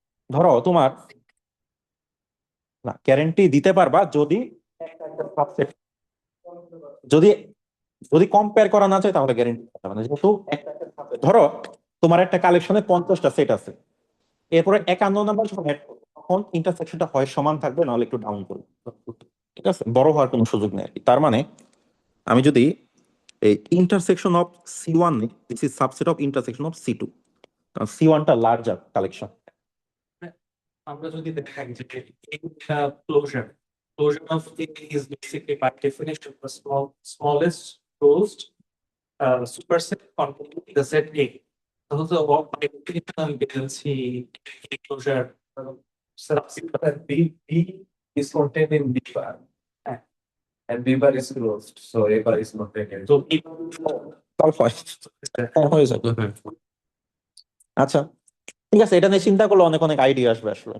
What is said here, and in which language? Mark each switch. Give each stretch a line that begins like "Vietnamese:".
Bangla: ধরো তোমার, না গ্যারান্টি দিতে পারবা যদি একটা একটা সাবসেট, যদি যদি কম্পেয়ার করা না যায় তাহলে গ্যারান্টি দিতে পারবে না, যেহেতু একটা একটা subset। ধরো তোমার একটা কালেকশনে 50টা সেট আছে, এরপরে 51 নাম্বার যখন অ্যাড করবে তখন ইন্টারসেকশনটা হয় সমান থাকবে, নাহলে একটু ডাউন করবে। ঠিক আছে, বড় হওয়ার কোনো সুযোগ নেই আর কি। তার মানে আমি যদি এই
English: intersection of C1
Bangla: নিই,
English: this is subset of intersection of C2,
Bangla: কারণ C1 টা লার্জার কালেকশন। আমরা যদি দেখাই যে এটা
English: closure of A is basically by definition the smallest closed superset containing the set A. So by definition
Bangla: আমি বলছি
English: A closure subset B is contained in B bar. And B bar is closed, so A bar is not taken.
Bangla: তো B তাহলে হয়ে যাবে। আচ্ছা ঠিক আছে, এটা নিয়ে চিন্তা করলে অনেক অনেক আইডিয়া আসবে আসলে।